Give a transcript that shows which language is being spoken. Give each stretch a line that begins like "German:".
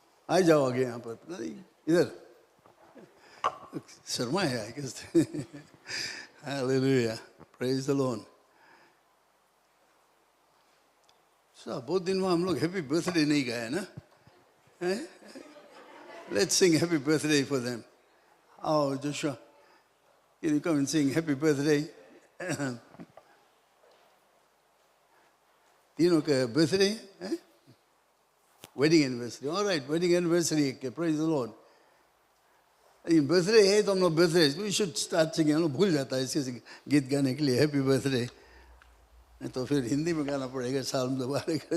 Hindi: आ जाओ आगे यहाँ पर। पता नहीं इधर शर्मा है
English: I guess. Hallelujah, praise the Lord.
Hindi: बहुत दिन में हम लोग हैप्पी बर्थडे नहीं गाए ना।
English: Let's sing happy birthday for them. Oh, Joshua, can you come and sing happy birthday?
Hindi: तीनों का
English: birthday, wedding anniversary. All right, wedding anniversary. Okay, praise the Lord.
Hindi: लेकिन birthday है तो हम लोग birthday,
English: we should start singing.
Hindi: हम लोग भूल जाता है इसके गीत गाने के लिए
English: happy birthday.
Hindi: तो फिर हिंदी में गाना पड़ेगा साल में दोबारा।